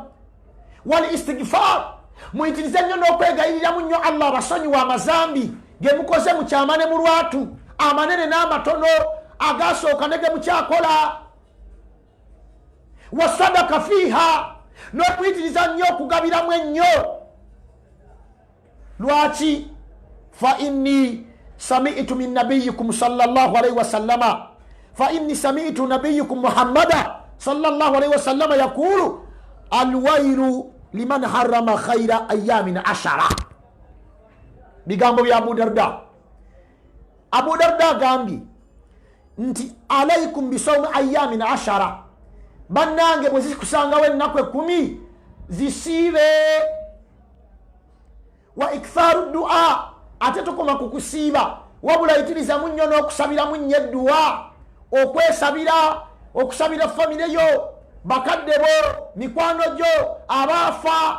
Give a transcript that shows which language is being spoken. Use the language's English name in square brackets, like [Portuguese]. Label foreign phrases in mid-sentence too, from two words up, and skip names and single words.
[Arabic] والاستغفار, [Ganda] muyitirize nnyo n'okwegayiriramu nnyo Allah abasonyiwa amazambi ge mukoze mu kyama ne mu lwatu, amanene n'amatono, agasooka ne ge mukyakola. [Arabic] والصدقة فيها, [Ganda] n'okuyitiriza nnyo okugabiramu ennyo. Lwaki? [Arabic] فإني سمعت من نبيكم صلى الله عليه وسلم فإني سمعت نبيكم محمدا صلى الله عليه وسلم يقول الويل لمن حرم خير أيام 10. [Ganda] Bigambo bya Abu Darda. Abu Darda gambi nti [Arabic] عليكم بصوم أيام 10, [Ganda] bannange bwe zikusangawo ennaku 10 zisiibe. [Arabic] وأكثروا الدعاء, [Ganda] ate tokoma kukusiiba wabula yitirizamu nnyo n'okusabiramu nnyo edduwa, okwesabira, okusabira famire yo, bakadde bo, mikwano gyo, abaafa.